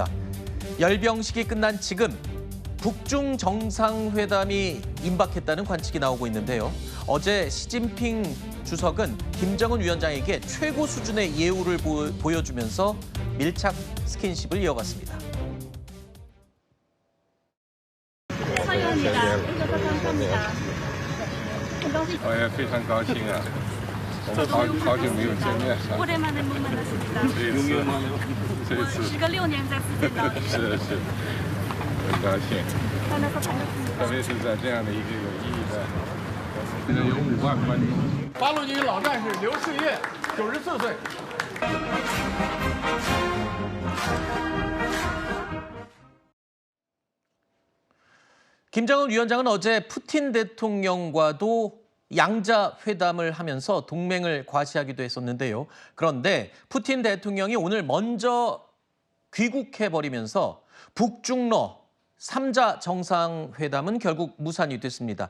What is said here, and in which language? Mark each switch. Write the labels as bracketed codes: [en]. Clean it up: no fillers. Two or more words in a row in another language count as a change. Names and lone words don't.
[ko] 열병식이 끝난 지금 북중 정상회담이 임박했다는 관측이 나오고 있는데요. 어제 시진핑 주석은 김정은 위원장에게 최고 수준의 예우를 보여주면서 밀착 스킨십을 이어갔습니다. 사연입니다. 감사합니다. [zh] 我也非常高兴啊！我们好久没有见面了。 [ko] 오랜만에 못 만났습니다. [zh] 这一次，时隔6年再次见到，是，很高兴， [ko] 만나서 반갑습니다. [zh] 特别是在这样的一个有意义的，现在有5万观众。八路军老战士刘世业，94岁。 [ko] 김정은 위원장은 어제 푸틴 대통령과도 양자 회담을 하면서 동맹을 과시하기도 했었는데요. 그런데 푸틴 대통령이 오늘 먼저 귀국해버리면서 북중러 3자 정상회담은 결국 무산이 됐습니다.